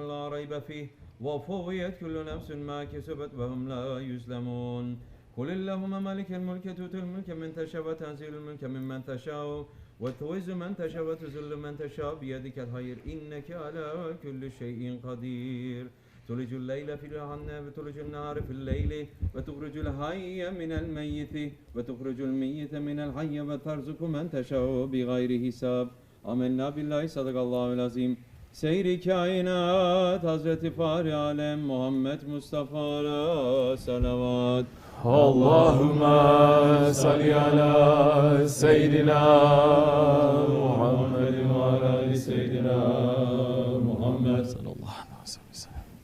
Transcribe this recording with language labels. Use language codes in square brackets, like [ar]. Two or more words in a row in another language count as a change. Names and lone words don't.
[ar] لا ريب فيه وفويت كل نفس ما كسبت وهم لا يظلمون قل اللهم مالك الملك تؤتي الملك من تشاء وتنزل الملك ممن تشاء وتعز من تشاء وتذل من تشاء بيدك الخير إنك على كل شيء قدير تولج الليل في النهار وتولج النهار في الليل وتخرج الحي من الميت وتخرج الميت من الحي وترزق من تشاء بغير حساب آمنا بالله صدق الله العظيم. [tr] Seyri kainat Hazreti Fahri Alem Muhammed Mustafa'ya salavat. [ar] اللهم صل على سيدنا محمد وعلى سيدنا محمد صلى الله عليه وسلم.